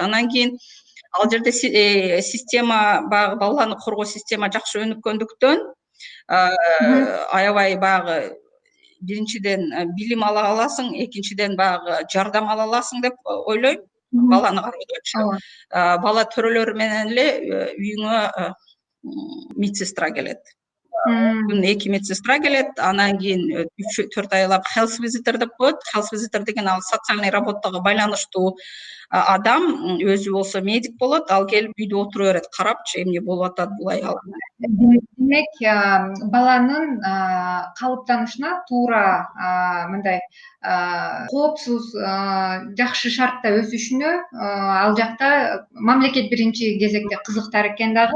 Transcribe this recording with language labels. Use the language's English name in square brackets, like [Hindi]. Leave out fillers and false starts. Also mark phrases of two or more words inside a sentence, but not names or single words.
[Kyrgyz] Анан кийин ал жерде система, баягы баланы коргоо система жакшы өнүккөндүктөн аябай баягы биринчиден билим ала аласың, экинчиден баягы жардам ала аласың деп ойлойм. Баланы кароодочу. Бала төрөлөрү менен эле үйүңө медсестра келет. Күнүнө 2 медсестра келет. Анан кийин 3-4 айлап [English] health visitor [Kyrgyz] деп коет. [English] Health visitor [Kyrgyz] деген ал [Russian] социальный работага [Kyrgyz] байланыштуу адам, өзү болсо медик болот, ал келип үйдө отура берет, карапчы эмне болуп атат бул аялга. Демек, баланын калыптанышына туура мындай коопсуз, жакшы шартта өсүшүнө ал жакта мамлекет биринчи кезекте кызыктар экен дагы.